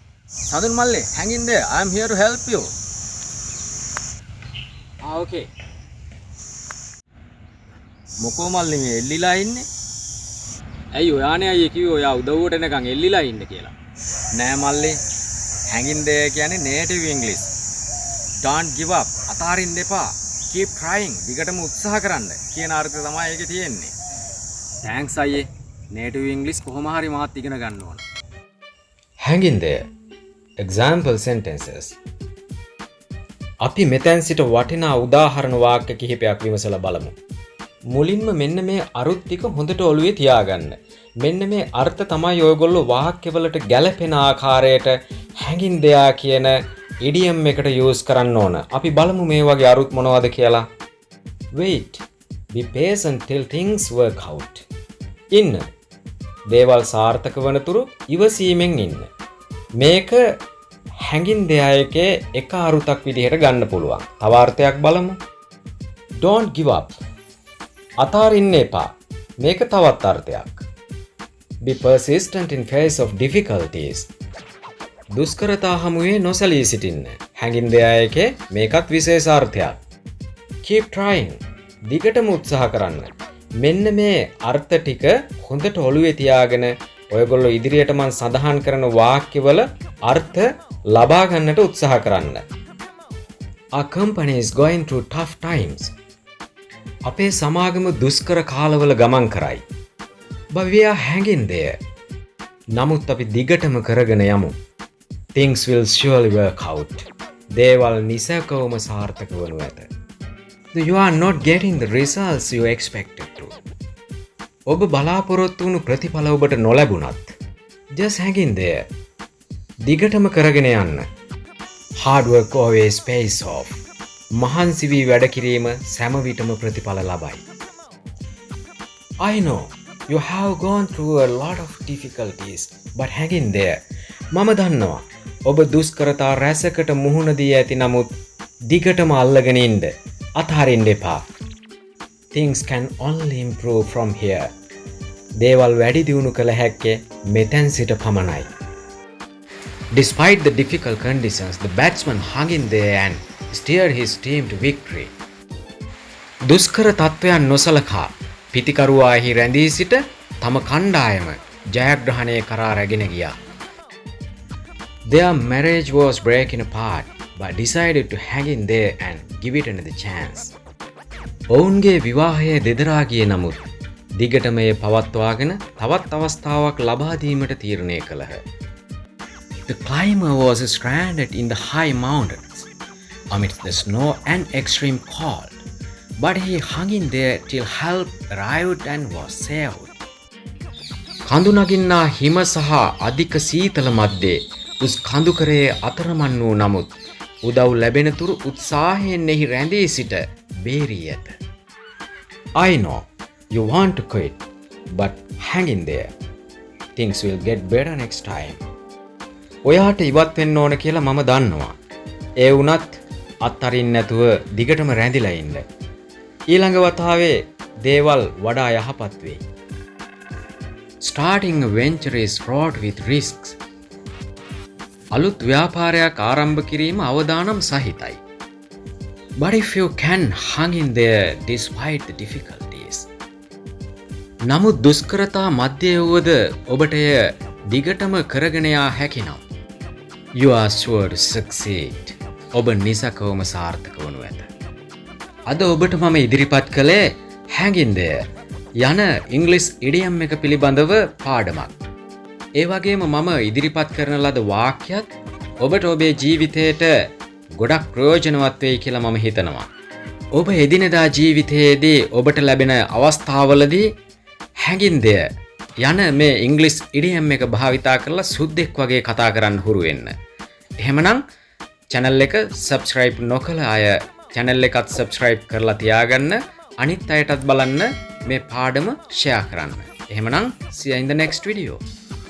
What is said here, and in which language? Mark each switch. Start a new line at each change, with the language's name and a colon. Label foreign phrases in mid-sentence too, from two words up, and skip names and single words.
English: Sadun Malli, hang in there. I am here to help you. Okay.
Sinhala: මොකෝ මල්ලි මේ එල්ලිලා ඉන්නේ? ඇයි ඔයානේ අයියේ කිව්වේ ඔයා උදව්වට එනකන් එල්ලිලා ඉන්න කියලා. නෑ මල්ලි.
English: hang in there කියන්නේ native English. Don't give up.
Sinhala: අතාරින්න එපා.
English: Keep trying.
Sinhala: දිගටම උත්සාහ කරන්න කියන අර්ථය තමයි ඒකේ තියෙන්නේ. Thanks අයියේ.
English: native English
Sinhala: කොහොම හරි මාත් ඉගෙන ගන්න ඕන.
English: Hang in there. Example sentences.
Sinhala: අපි මෙතෙන් සිට වටිනා උදාහරණ වාක්‍ය කිහිපයක් විමසලා බලමු. මුලින්ම මෙන්න මේ අරුත් ටික හොඳට ඔළුවේ තියාගන්න. මෙන්න මේ අර්ථ තමයි ඔයගොල්ලෝ වාක්‍යවලට ගැලපෙන ආකාරයට
English: hang in there
Sinhala: කියන idiom එකට use කරන්න ඕන. අපි බලමු මේ වගේ අරුත් මොනවද කියලා.
English: Wait. Be patient till things work out.
Sinhala: ඉන්න. දේවල් සාර්ථක වනතුරු ඉවසීමෙන් ඉන්න. මේක
English: hang in there
Sinhala: එකේ එක අරුතක් විදිහට ගන්න පුළුවන්. තව අර්ථයක් බලමු.
English: Don't give up.
Sinhala: අතාරින්න එපා. මේක තවත් අර්ථයක්.
English: Be persistent in face of difficulties.
Sinhala: දුෂ්කරතා හමුවේ නොසලී සිටින්න.
English: hang in there
Sinhala: එකේ මේකත් විශේෂ අර්ථයක්.
English: Keep trying.
Sinhala: දිගටම උත්සාහ කරන්න. මෙන්න මේ අර්ථ ටික හොඳට ඔළුවේ තියාගෙන ඔයගොල්ලෝ ඉදිරියට මම සඳහන් කරන වාක්‍යවල අර්ථ ලබා ගන්නට උත්සාහ කරන්න.
English: Our company is going through tough times.
Sinhala: අපේ සමාගම දුෂ්කර කාලවල ගමන් කරයි.
English: But we are hanging there.
Sinhala: නමුත් අපි දිගටම කරගෙන යමු.
English: Things will surely work out.
Sinhala: දේවල් නිසකවම සාර්ථක වනු ඇත.
English: You are not getting the results you expected to.
Sinhala: ඔබ බලාපොරොත්තු වුණු ප්‍රතිඵල ඔබට නොලැබුණත්
English: just hang in there.
Sinhala: දිගටම කරගෙන යන්න.
English: Hard work always pays off.
Sinhala: මහන්සි වී වැඩ කිරීම සෑම විටම ප්‍රතිඵල ලබයි.
English: I know you have gone through a lot of difficulties but hang in there.
Sinhala: මම දන්නවා ඔබ දුෂ්කරතා රැසකට මුහුණ දී ඇති නමුත් දිගටම අල්ලගෙන ඉන්න. අතාරින්න එපා.
English: Things can only improve from here.
Sinhala: දේවල් වැඩි දියුණු කළ හැක්කේ මෙතෙන් සිට පමණයි.
English: Despite the difficult conditions, the batsman hung in there and steered his team to victory.
Sinhala: දුෂ්කර තත්වයන් නොසලකා පිතිකරුවාහි රැඳී සිට තම කණ්ඩායම ජයග්‍රහණය කරා රැගෙන ගියා.
English: Their marriage was breaking apart but decided to hang in there and give it another chance.
Sinhala: ඔවුන්ගේ විවාහය දෙදරා ගියේ නමුත් දිගටම එය පවත්වාගෙන තවත් අවස්ථාවක් ලබා දීමට තීරණය කළහ.
English: The climber was stranded in the high mountains amidst the snow and extreme cold, but he hung in there till help arrived and was saved.
Sinhala: කඳු නගින්නා හිම සහ අධික සීතල මැද්දේ උස් කඳුකරේ අතරමන් වූ නමුත් උදව් ලැබෙනතුරු උත්සාහයෙන් එහි රැඳී සිට බේරී ඇත.
English: I know you want to quit, but hang in there. Things will get better next time.
Sinhala: ඔයාට ඉවත් වෙන්න ඕන කියලා මම දන්නවා. ඒ වුණත් අත්තරින් නැතුව දිගටම රැඳිලා ඉන්න. ඊළඟ වතාවේ දේවල් වඩා යහපත් වෙයි.
English: Starting a venture is fraught with risks.
Sinhala: අලුත් ව්‍යාපාරයක් ආරම්භ කිරීම අවදානම් සහිතයි.
English: But if you can hang in there despite the difficulties.
Sinhala: නමුත් දුෂ්කරතා මැද්දේ වුවද ඔබට එය දිගටම කරගෙන යා හැකි නම්
English: you are sure to succeed.
Sinhala: ඔබ නිසකවම සාර්ථක වනු ඇත. අද ඔබට මම ඉදිරිපත් කළේ
English: hang in there
Sinhala: යන ඉංග්‍රීසි ඉඩියම් එක පිළිබඳව පාඩමක්. ඒ වගේම මම ඉදිරිපත් කරන ලද වාක්‍යත් ඔබට ඔබේ ජීවිතයට ගොඩක් ප්‍රයෝජනවත් වෙයි කියලා මම හිතනවා. ඔබ එදිනෙදා ජීවිතයේදී ඔබට ලැබෙන අවස්ථාවලදී
English: hang in there
Sinhala: යන මේ ඉංග්‍රීසි ඉඩියම් එක භාවිතා කරලා සුද්දෙක් වගේ කතා කරන්න හුරු වෙන්න. එහෙමනම් channel එක subscribe නොකළ අය channel එකත් subscribe කරලා තියාගන්න. අනිත් අයටත් බලන්න මේ පාඩම share කරන්න. එහෙමනම්
English: see you in the next video.